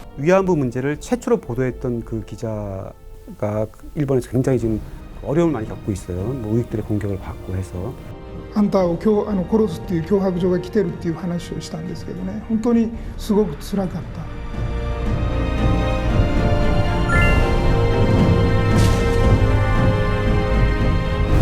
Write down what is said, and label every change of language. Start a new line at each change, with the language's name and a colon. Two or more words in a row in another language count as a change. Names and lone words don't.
Korean: 위안부 문제를 최초로 보도했던 그 기자가 일본에서 굉장히 지금 어려움을 많이 겪고 있어요. 뭐 우익들의 공격을 받고 해서.
Japanese: あんたを殺すっていう脅迫状が来てるっていう話をしたんですけどね、本当にすごく辛かった。
Korean: 그